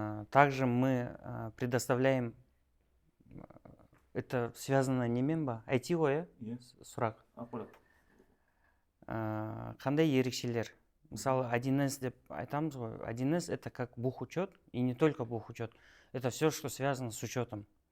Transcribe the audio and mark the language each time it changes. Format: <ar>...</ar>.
<ru>Также мы предоставляем, это связано</ru> <kk>немен ба? IT ғой, сұрақ. Қандай ерекшелер? Мысалы, 1С деп айтамыз ғой.</kk> <ru>1С это как бухучет, и не только бухучет. Это все, что связано с учетом.</ru>